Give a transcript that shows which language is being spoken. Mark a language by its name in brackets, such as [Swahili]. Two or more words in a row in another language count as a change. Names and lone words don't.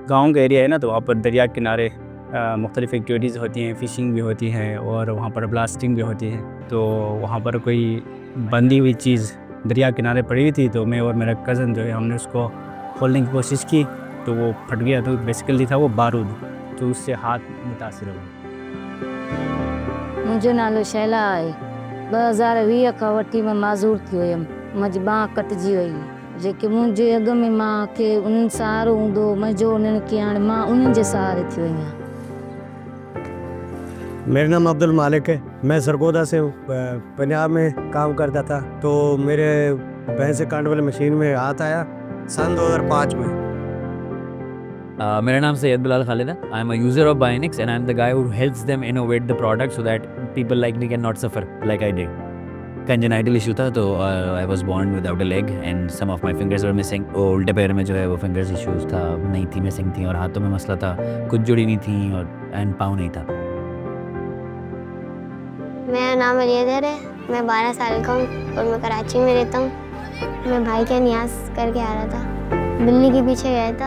[Urdu] گاؤں کا ایریا ہے نا، تو وہاں پر دریا کنارے مختلف ایکٹیویٹیز ہوتی ہیں، فشنگ بھی ہوتی ہے اور وہاں پر بلاسٹنگ بھی ہوتی ہے. تو وہاں پر کوئی بندھی ہوئی چیز دریا کنارے پڑی ہوئی تھی، تو میں اور میرا کزن جو ہے ہم نے اس کو کھولنے کی کوشش کی تو وہ پھٹ گیا. تو بیسکلی تھا وہ بارود، تو اس سے ہاتھ متاثر ہو گیا. [Sindhi] मुंहिंजो नालो शैला आहे। 2020 खां वठी मां माज़ूर थी हुयमि। मुंहिंजी बांह कटिजी वई। जेके मुंहिंजे अॻ में मूंखे उन्हनि सहारो हूंदो हो, मुंहिंजो उन्हनि खे हाणे मां उन्हनि जे सहारे थी वई आहियां। [Urdu] میرا نام عبدالمالک ہے۔ میں سرگودھا سے پنجاب میں کام کرتا تھا. تو میرے بھینس کاٹنے والی مشین میں ہاتھ آیا سن 2005 میں. میرا نام سید بلال خالد ہے. [English] I am a user of bionics and I am the guy who helps them innovate the product so that people like me cannot suffer like I did. congenital issue [Urdu] تھا، تو [English] I was born without a leg and some of my fingers were missing. [Urdu] الٹے پیر میں جو ہے وہ [English] fingers issues [Urdu] تھا، نہیں تھی، مسنگ تھی، اور ہاتھوں میں مسئلہ تھا، کچھ جڑی نہیں تھی اور اینڈ پاؤں نہیں تھا. میرا نام علیدر ہے. میں 12 سال کا ہوں اور میں کراچی میں رہتا ہوں۔ میں بھائی کا نیاس کر کے آ رہا تھا، بلی کے پیچھے گیا تھا.